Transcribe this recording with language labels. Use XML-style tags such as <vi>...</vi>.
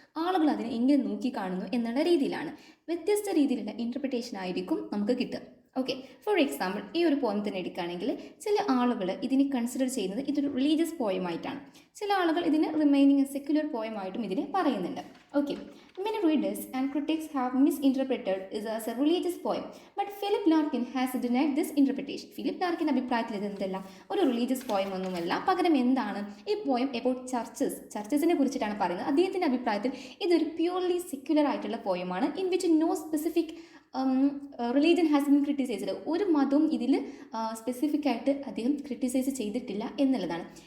<ml>ആളുകൾ അതിനെ എങ്ങനെ നോക്കി കാണുന്നു എന്നുള്ള രീതിയിലാണ്. വ്യത്യസ്ത രീതിയിലുള്ള ഇൻ്റർപ്രിട്ടേഷൻ ആയിരിക്കും നമുക്ക് കിട്ടുക. ഓക്കെ, ഫോർ എക്സാമ്പിൾ ഈ ഒരു പോയം തന്നെ എടുക്കുകയാണെങ്കിൽ ചില ആളുകൾ ഇതിനെ കൺസിഡർ ചെയ്യുന്നത് ഇതൊരു റിലീജിയസ് പോയമായിട്ടാണ്, ചില ആളുകൾ ഇതിന് റിമൈനിങ് എ സെക്യുലർ പോയമായിട്ടും ഇതിനെ പറയുന്നുണ്ട്.</ml> <en>Okay, many readers and critics have misinterpreted it as a religious poem, but Philip Larkin has denied this interpretation.</en> <ml>Philip Larkin അഭിപ്രായത്തിൽ ഇത് എന്തല്ല, ഒരു റിലീജിയസ് പോയം ഒന്നുമല്ല, പകരം എന്താണ് ഈ പോയം എബൌട്ട് ചർച്ചസിനെ കുറിച്ചിട്ടാണ് പറയുന്നത്. അദ്ദേഹത്തിൻ്റെ അഭിപ്രായത്തിൽ ഇതൊരു പ്യൂർലി സെക്യുലർ ആയിട്ടുള്ള പോയമാണ്,</ml> <en>In which no specific religion has been criticised.</en> <ml>ഒരു മതവും ഇതിൽ സ്പെസിഫിക് ആയിട്ട് അദ്ദേഹം ക്രിട്ടിസൈസ് ചെയ്തിട്ടില്ല എന്നുള്ളതാണ്.</ml>